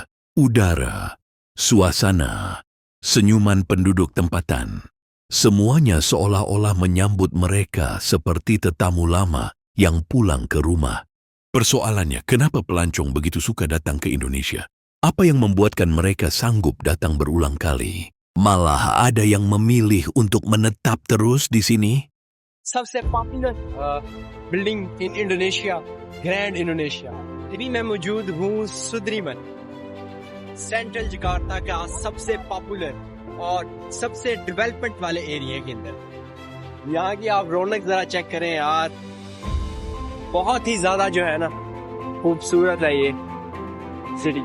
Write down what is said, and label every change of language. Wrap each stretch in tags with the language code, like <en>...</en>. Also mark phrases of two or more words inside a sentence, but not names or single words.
<ms>Udara, suasana, senyuman penduduk tempatan, semuanya seolah-olah menyambut mereka seperti tetamu lama yang pulang ke rumah. Persoalannya, kenapa pelancong begitu suka datang ke Indonesia? Apa yang membuatkan mereka sanggup datang berulang kali? Malah ada yang memilih untuk menetap terus di sini?</ms> <hi>सबसे</hi> <en>popular building in Indonesia,</en> <hi>ग्रैंड इंडोनेशिया। अभी मैं मौजूद हूँ सुद्रीमन, सेंट्रल जकार्ता का सबसे पॉपुलर और सबसे डेवलपमेंट वाले एरिया के अंदर। यहाँ की आप रौनक जरा चेक करें यार, बहुत ही ज्यादा जो है ना खूबसूरत है ये सिटी।</hi>